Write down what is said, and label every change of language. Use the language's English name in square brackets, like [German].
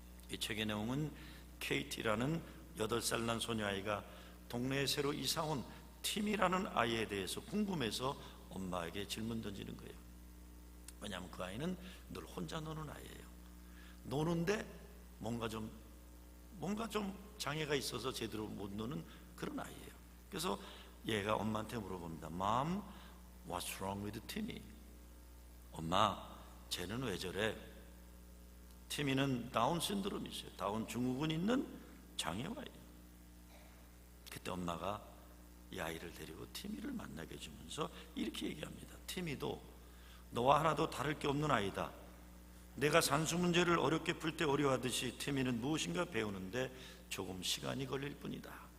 [Korean] 이 책의 내용은 케이티라는 8살 난 소녀아이가 동네에 새로 이사온 팀이라는 아이에 대해서 궁금해서 엄마에게 질문 던지는 거예요. 왜냐하면 그 아이는 늘 혼자 노는 아이예요. 노는데 뭔가 좀 장애가 있어서 제대로 못 노는 그런 아이예요. 그래서 얘가 엄마한테 물어봅니다. [English] Mom, what's wrong with Timmy? [Korean] 엄마, 쟤는 왜 저래? 티미는 다운 신드롬이 있어요. 다운 증후군 있는 장애와예요. 그때 엄마가 이 아이를 데리고 티미를 만나게 해주면서 이렇게 얘기합니다. 티미도 너와 하나도 다를 게 없는 아이다. 내가 산수 문제를 어렵게 풀 때 어려워하듯이 티미는 무엇인가 배우는데 조금 시간이 걸릴 뿐이다.